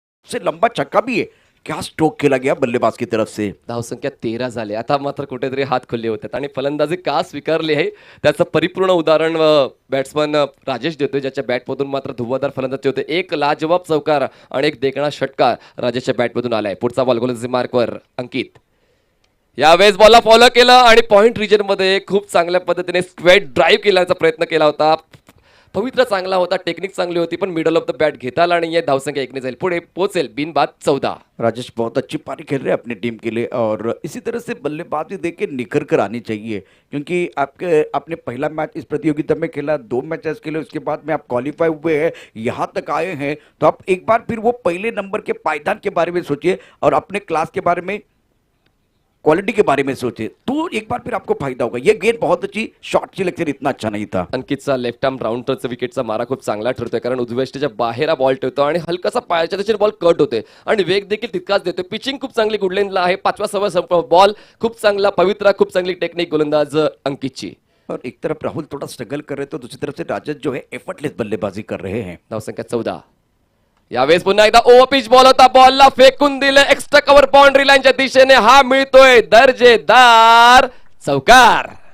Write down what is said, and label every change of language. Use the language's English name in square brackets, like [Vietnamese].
[Hindi] से लंबा छक्का भी है, क्या स्ट्रोक खेला गया बल्लेबाज की तरफ से. [Marathi] धावसंख्या 13 झाली. आता मात्र कुठेतरी हात खुले होते आणि फलंदाजी का स्वीकारली आहे त्याचं परिपूर्ण उदाहरण बॅट्समन राजेश देतोय, ज्याच्या बॅटमधून मात्र धुव्वाधार फलंदाजी होते. एक लाजवाब चौकार आणि एक देखणा षटकार राजेशच्या बॅटमधून आलाय. पुढचा बॉल गोलंदाजी मार्कवर अंकित. यावेळेस बॉलला फॉलो केलं आणि पॉइंट रिजन मध्ये खूप चांगल्या पद्धतीने स्क्वेट ड्राईव्ह केल्याचा प्रयत्न केला होता. पवित्र चांगला होता, टेक्निक चांगली होती, पण मिडल ऑफ द बॅट घेता आला आणि धावसंख्या 1 ने जाईल. पुढे पोहोचेल बिनबाद 14. [Hindi] राजेश बहुत अच्छी पारी खेल रहे हैं अपनी टीम के लिए और इसी तरह से बल्लेबाजी देख के निखर कर आनी चाहिए, क्योंकि आपने पहला मैच इस प्रतियोगिता में खेला, 2 मैचेस खेले, उसके बाद में आप क्वालिफाई हुए हैं, यहाँ तक आए हैं, तो आप एक बार फिर वो पहले नंबर के पायदान के बारे में सोचिए और अपने क्लास के बारे में, क्वालिटी के बारे में सोचिए, तो एक बार फिर आपको फायदा होगा. ये गेंद बहुत अच्छी, शॉट सिलेक्शन इतना अच्छा नहीं था. [Marathi] अंकितचा लेफ्ट आर्म राऊंडरचा विकेटचा मारा खूप चांगला ठरतोय, कारण उजव्या बाहेर बॉल ठेवतो आणि हलकासा पायाच्या दिशेने बॉल कट होते आणि वेग देखील तितकाच देतोय. पिचिंग खूप चांगली गुडलेनला आहे. 5व्या 6व्या बॉल खूप चांगला, पवित्रा खूप चांगली टेक्निक गोलंदाज अंकितची. [Hindi] और एक तरफ राहुल थोड़ा स्ट्रगल कर रहे, तो दूसरी तरफ से राजेश जो है एफर्टलेस बल्लेबाजी कर रहे हैं. [Marathi] धावसंख्या 14. यावेळेस पुन्हा एकदा ओव्हर पिच बॉल होता, बॉलला फेकून दिले एक्स्ट्रा कव्हर बाउंड्री लाईनच्या दिशेने. हा मिळतोय दर्जेदार चौकार.